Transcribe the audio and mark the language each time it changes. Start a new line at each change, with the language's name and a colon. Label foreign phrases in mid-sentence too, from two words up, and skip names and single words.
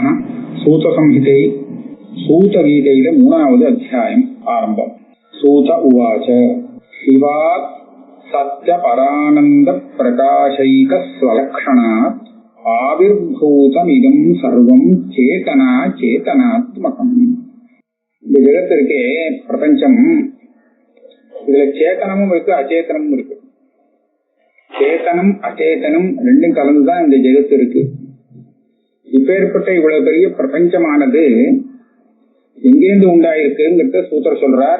Tamil: சூத சம்ஹிதெ சூதகீதையிலே மூணாவது அத்யாயம் ஆரம்பம்।
Sanskrit: सूत उवाच शिवात् सत्यपरानन्द प्रकाशैकस्वलक्षणात् आविर्भूतमिदं सर्वं चेतना चेतनात्मकम्।
Tamil: இந்த ஜெகத்திற்கே பிரபஞ்சம், இதுல சேத்தனமும் இருக்கு அச்சேதனமும் இருக்கு. சேத்தனம் அச்சேதனம் ரெண்டும் கலந்துதான் இந்த ஜெகத்து இருக்கு. இப்பேற்பட்ட இவ்வளவு பெரிய பிரபஞ்சமானது எங்கேருந்து உண்டாயிருக்குங்கிறத சூத்திர சொல்றார்.